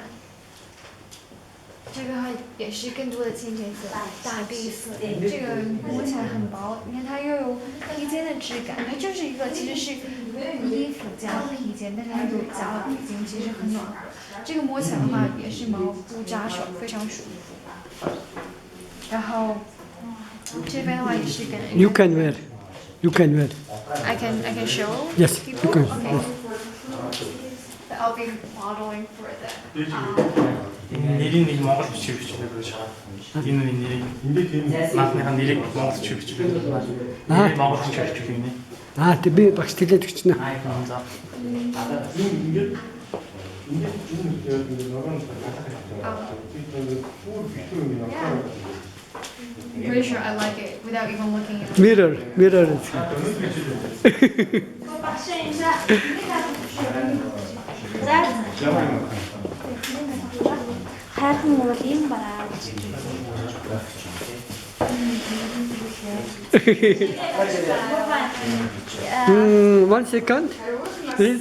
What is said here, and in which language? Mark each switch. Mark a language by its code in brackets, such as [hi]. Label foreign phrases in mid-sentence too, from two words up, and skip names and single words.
[zh] 这个它也是更多的渐层色，大地色，这个摸起来很薄，你看它又有披肩的质感，它就是一个其实是衣服加披肩，但是它又加了披肩，其实很暖和。这个摸起来的话也是毛不扎手，非常舒服。然后这边的话也是跟 [en] You can wear. I can show Yes, people. you can. Okay. Yes. I'll be modeling for them. [mn] нэрийг Монгол бичиг бичлээ гэж байгаа. Энэ нэрийг наадмынхаа нэрийг Монгол бичиг бичлээ. Нэрийг Монгол бичиг бичлээ гинэ. Тэг би багш тэлээд өгч нэ. За. [en] I'm pretty sure I like it without even looking at it. Mirror. [mn] Хайрхан бол юм байна. [en] 1 second, please.